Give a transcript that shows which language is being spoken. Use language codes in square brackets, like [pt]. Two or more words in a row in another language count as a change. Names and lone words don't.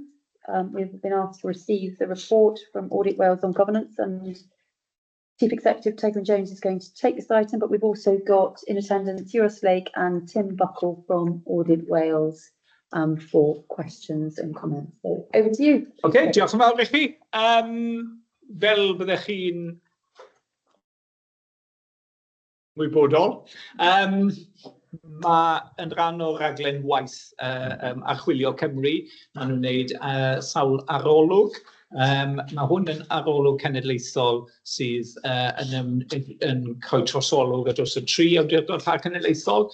[en] We've been asked to receive the report from Audit Wales on governance, and Chief Executive Tegwin Jones is going to take this item, but we've also got in attendance Euros Lake and Tim Buckle from Audit Wales for questions and comments. So over to you. [cy] OK, diolch yn fawr i chi. Fel byddech chi'n wybodol, mae yn rhan o'r raglen waith archwilio Cymru. Maen nhw'n wneud sawl arolwg. Mae hwn yn arolwg cenedlaethol sydd yn creu trosolwg ar dros y 3 awdurdod rhag cenedlaethol.